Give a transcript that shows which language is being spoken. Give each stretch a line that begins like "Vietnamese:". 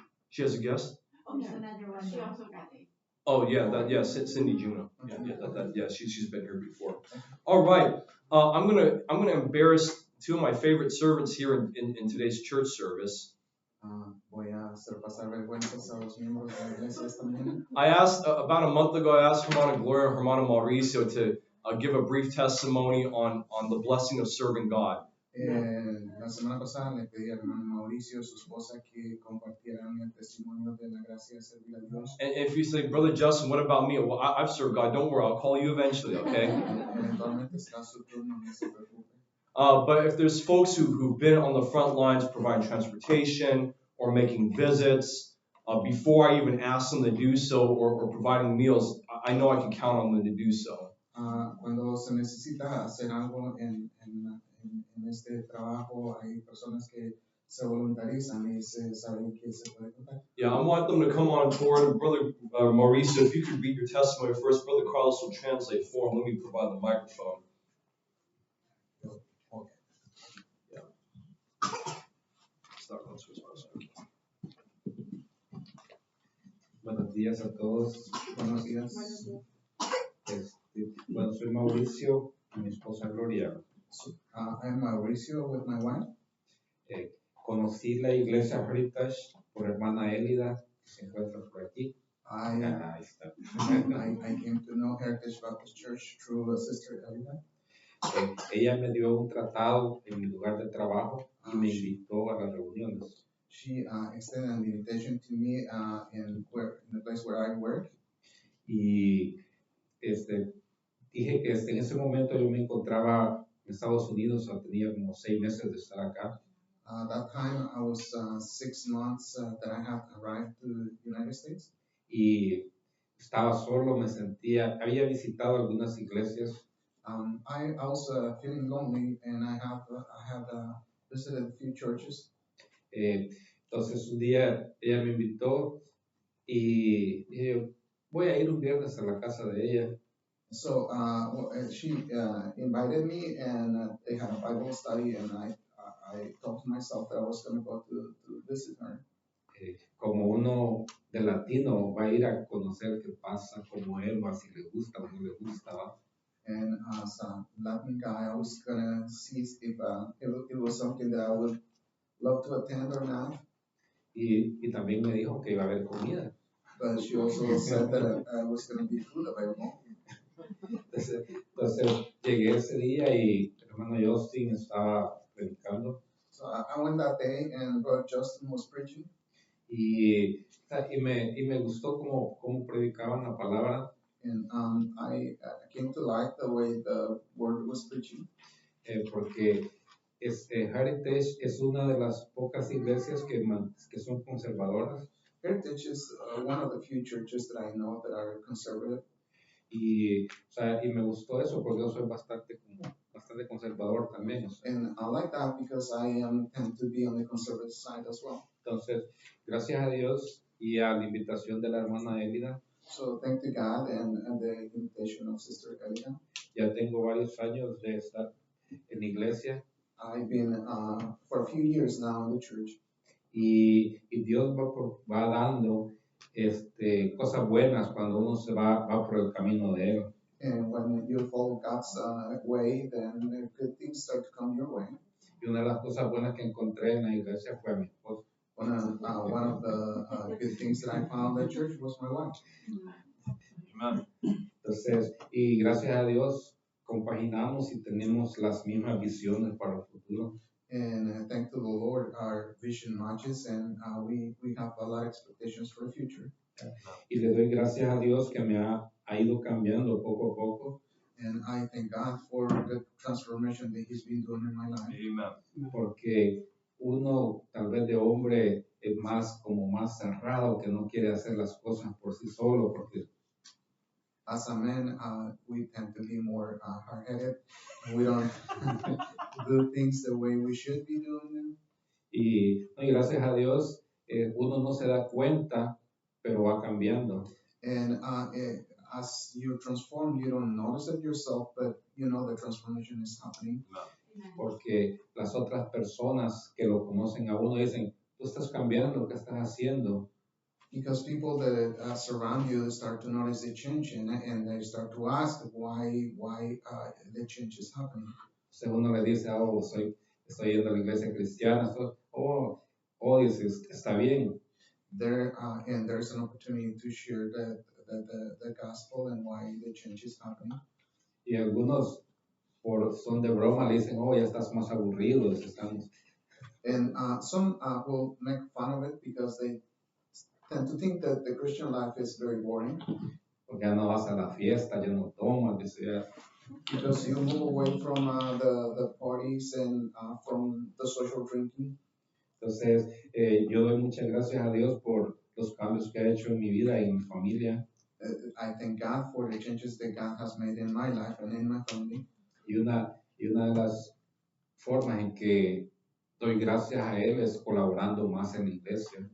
English: She has a guest? Oh yeah, yes, it's Cindy Juno. Yeah, she's been here before. All right, I'm gonna embarrass 2 of my favorite servants here in today's church service.
Spanish: Voy a hacer pasar vergüenzas a los miembros de la iglesia esta mañana.
English: I asked about a month ago. I asked Hermana Gloria and Hermana Mauricio to give a brief testimony on the blessing of serving God.
Spanish: La semana pasada le pedí a hermano Mauricio, su esposa, que compartieran el testimonio de la gracia de servir a Dios.
English: And if you say, Brother Justin, what about me? Well, I've served God. Don't worry, I'll call you eventually, okay?
Spanish: Eventualmente será su turno, no se preocupe.
English: But if there's folks who've been on the front lines providing transportation or making visits, before I even ask them to do so or providing meals, I know I can count on them to do so.
Spanish: Cuando se necesita hacer algo en este trabajo, hay personas que se voluntarizan y se saben que se puede contar.
English: Yeah, I want them to come on board. And Brother Mauricio, if you could read your testimony first, Brother Carlos will translate for him. Let me provide the microphone. Okay. Yeah. Start on Swiss Army.
Spanish: Buenos días a todos. Buenos días. Bueno, soy Mauricio y mi esposa Gloria.
English: I'm Mauricio with my wife.
Spanish: Conocí la iglesia Heritage por hermana Elida, que se encuentra por aquí.
English: I
Spanish: Ahí está.
English: I came to know Heritage Baptist Church through a sister Elida.
Spanish: Ella me dio un tratado en mi lugar de trabajo y me invitó a las reuniones.
English: She extended an invitation to me in the place where I work.
Spanish: Y dije que en ese momento yo me Estados Unidos, tenía como 6 meses de estar acá.
English: That time I was 6 months that I had arrived to the United States.
Spanish: Y estaba solo, me sentía, había visitado algunas iglesias.
English: I was feeling lonely, and I had visited a few churches.
Spanish: Entonces un día ella me invitó y dije, voy a ir un viernes a la casa de ella.
English: So she invited me, and they had a Bible study, and I thought to myself that I was going to go to visit her.
Spanish: Como uno de latino va a ir a conocer qué pasa, cómo él va, si le gusta o no le gusta, ¿va?
English: And as a Latin guy, I was going to see if it was something that I would love to attend or not.
Spanish: Y también me dijo que iba a haber comida.
English: But she also said that I was going to be food available.
Spanish: Entonces llegué ese día y el hermano Justin estaba predicando.
English: So I went that day, and Brother Justin was preaching.
Spanish: Y me gustó cómo predicaban la palabra.
English: And I came to like the way the word was preaching.
Spanish: Porque Heritage es una de las pocas iglesias que son conservadoras.
English: Heritage is one of the few churches that I know that are conservative.
Spanish: Y me gustó eso porque yo soy bastante conservador también. O sea.
English: And I like that because I tend to be on the conservative side as well.
Spanish: Entonces, gracias a Dios y a la invitación de la hermana Elida.
English: So thank to God and the invitation of Sister Elida.
Spanish: Ya tengo varios años de estar en la iglesia.
English: I've been for a few years now in the church.
Spanish: Y Dios va dando cosas buenas cuando uno se va por el camino de Él.
English: And when you follow God's way, then good things start to come your way.
Spanish: Y una de las cosas buenas que encontré en la iglesia fue a mi esposa.
English: One of the good things that I found at church was my wife. Amen.
Spanish: Entonces, y gracias a Dios compaginamos y tenemos las mismas visiones para el futuro.
English: And thank to the Lord, our vision matches, and we have a lot of expectations for the future.
Spanish: Y le doy gracias a Dios que me ha ido cambiando poco a poco.
English: And I thank God for the transformation that He's been doing in my life. Amen.
Spanish: Porque uno, tal vez de hombre, es más cerrado, que no quiere hacer las cosas por sí solo, porque
English: as a man, we tend to be more hard-headed. We don't do things the way we should be doing them.
Spanish: Y gracias a Dios, uno no se da cuenta, pero va cambiando.
English: And as you transform, you don't notice it yourself, but you know the transformation is happening.
Spanish: Porque las otras personas que lo conocen a uno dicen, tú estás cambiando lo que estás haciendo.
English: Because people that surround you start to notice the change, and they start to ask why the change is happening.
Spanish: Entonces uno le dice, estoy yendo a la iglesia cristiana, dice, está bien.
English: And there's an opportunity to share the gospel and why the change is happening.
Spanish: Y algunos, por son de broma, le dicen, ya estás más aburrido.
English: And some will make fun of it because they tend to think that the Christian life is very boring.
Spanish: Porque ya no vas a la fiesta, ya no tomas, dice.
English: Because you move away from the parties and from the social drinking.
Spanish: Entonces, yo doy muchas gracias a Dios por los cambios que ha hecho en mi vida y en mi familia.
English: I thank God for the changes that God has made in my life and in my family.
Spanish: Y una de las formas en que doy gracias a Él es colaborando más en la iglesia.